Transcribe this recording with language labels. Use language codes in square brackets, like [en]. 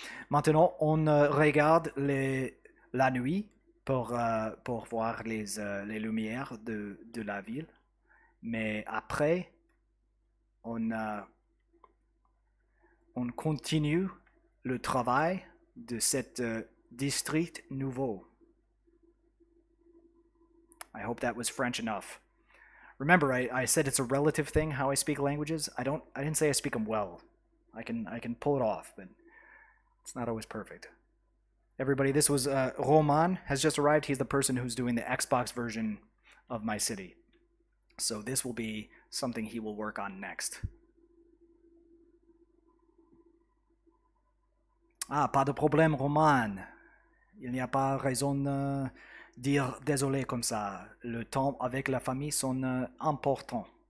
[fr] Maintenant, on regarde la nuit pour voir les lumières de la ville. Mais après, on continue le travail de cet district nouveau. [en] I hope that was French enough. Remember, I said it's a relative thing how I speak languages. I didn't say I speak them well. I can pull it off, but it's not always perfect. Everybody, this was Roman has just arrived. He's the person who's doing the Xbox version of my city. So this will be something he will work on next. [fr] Ah, pas de problème, Roman. Il n'y a pas raison de dire désolé comme ça. Le temps avec la famille sont importants.